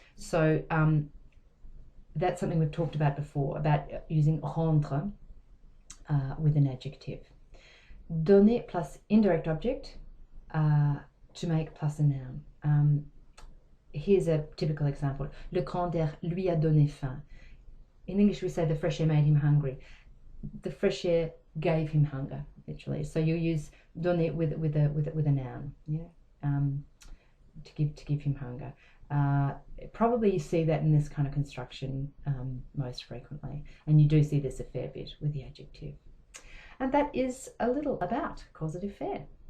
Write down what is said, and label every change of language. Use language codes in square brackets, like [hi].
[en] So that's something we've talked about before, about using rendre with an adjective. Donner plus indirect object to make plus a noun. Here's a typical example. [fr] Le grand air lui a donné faim. [en] In English we say the fresh air made him hungry. The fresh air gave him hunger, literally. So you use donner with a noun, to give him hunger. Probably you see that in this kind of construction most frequently, and you do see this a fair bit with the adjective. And that is a little about causative faire.